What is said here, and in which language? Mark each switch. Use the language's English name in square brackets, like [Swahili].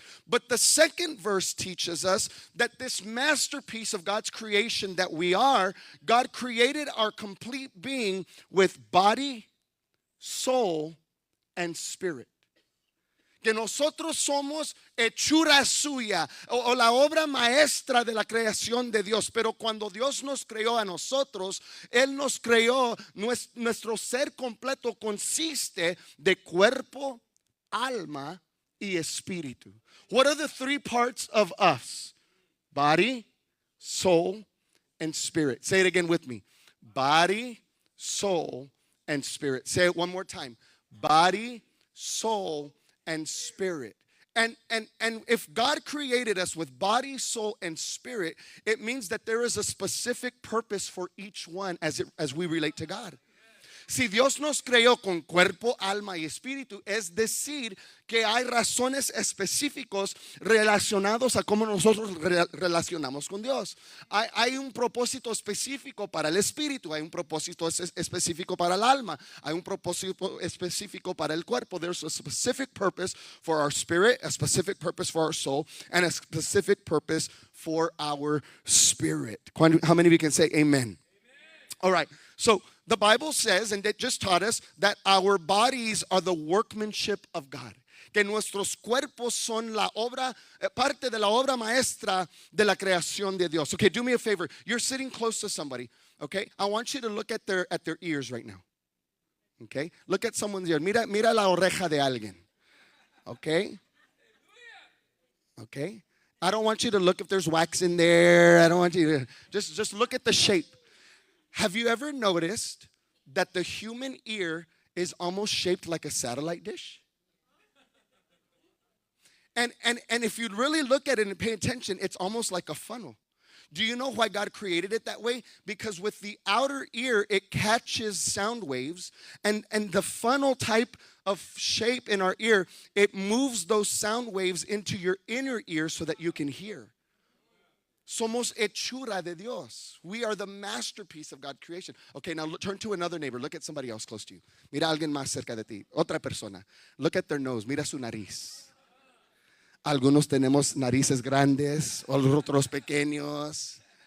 [English] But the second verse teaches us that this masterpiece of God's creation that we are, God created our complete being with body, soul, and spirit. [Spanish] que nosotros somos hechura suya o la obra maestra de la creación de Dios. Pero cuando Dios nos creó a nosotros, Él nos creó, nuestro ser completo consiste de cuerpo, alma y espíritu. [English] What are the three parts of us? Body, soul, and spirit. Say it again with me. Body, soul, and spirit. Say it one more time. Body, soul, and spirit. And if God created us with body, soul, and spirit, it means that there is a specific purpose for each one as we relate to God. [Spanish] Si Dios nos creó con cuerpo, alma y espíritu, es decir, que hay razones específicos relacionados a cómo nosotros relacionamos con Dios. Hay un propósito específico para el espíritu, hay un propósito específico para el alma, hay un propósito específico para el cuerpo. [English] There's a specific purpose for our spirit, a specific purpose for our soul, and a specific purpose for our spirit. How many of you can say amen? All right, so the Bible says, and it just taught us, that our bodies are the workmanship of God. [Spanish] Que nuestros cuerpos son la obra, parte de la obra maestra de la creación de Dios. [English] Okay, do me a favor. You're sitting close to somebody, okay? I want you to look at their ears right now. Okay? Look at someone's ear. [Spanish] Mira la oreja de alguien. [English] Okay? Okay? I don't want you to look if there's wax in there. I don't want you to just look at the shape. Have you ever noticed that the human ear is almost shaped like a satellite dish? And if you really look at it and pay attention, it's almost like a funnel. Do you know why God created it that way? Because with the outer ear, it catches sound waves, and the funnel type of shape in our ear, it moves those sound waves into your inner ear so that you can hear. [Spanish] Somos hechura de Dios. [English] We are the masterpiece of God's creation. Okay, now turn to another neighbor. Look at somebody else close to you. [Spanish] Mira a alguien más cerca de ti. Otra persona. [English] Look at their nose. [Spanish] Mira su nariz. Algunos tenemos narices grandes, otros pequeños.